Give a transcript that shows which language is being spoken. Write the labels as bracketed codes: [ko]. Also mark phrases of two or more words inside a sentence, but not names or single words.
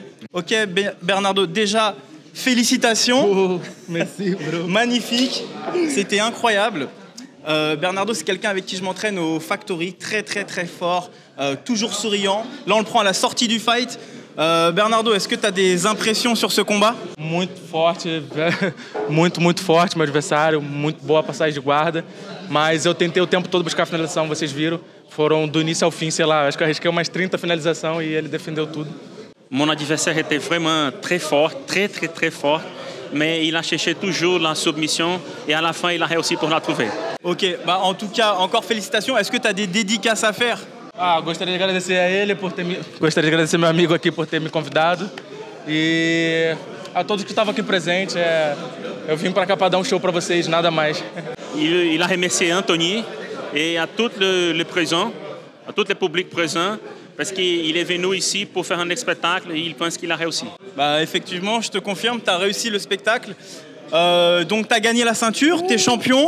[fr] Ok, Bernardo, déjà, félicitations. Oh, merci, bro. Magnifique, c'était incroyable. Bernardo, c'est quelqu'un avec qui je m'entraîne au Factory, très fort, toujours souriant. Là, on le prend à la sortie du fight. Bernardo, est-ce que tu as des impressions sur ce combat? [pt] Muito forte, muito forte meu adversário, muito boa passagem de guarda, mas eu tentei o tempo todo buscar a finalização, vocês viram, foram do início ao fim, sei lá, acho que eu arrisquei umas 30 finalizações e ele defendeu tudo. [fr] Mon adversaire était vraiment très fort, très fort, mais il a cherché toujours la submission et à la fin, il a réussi pour la trouver. Ok, en tout cas, encore félicitations. Est-ce que tu as des dédicaces à faire? [pt] Gostaria de agradecer a ele gostaria de agradecer meu amigo aqui por ter me convidado e a todos que estavam aqui presentes. Eu vim para cá para dar show para vocês, nada mais. [fr] Il a remercié Anthony et à tout le présent, à tout le public présent, parce qu'il est venu ici pour faire un spectacle et il pense qu'il a réussi. Effectivement, je te confirme, tu as réussi le spectacle. Donc tu as gagné la ceinture, tu es champion.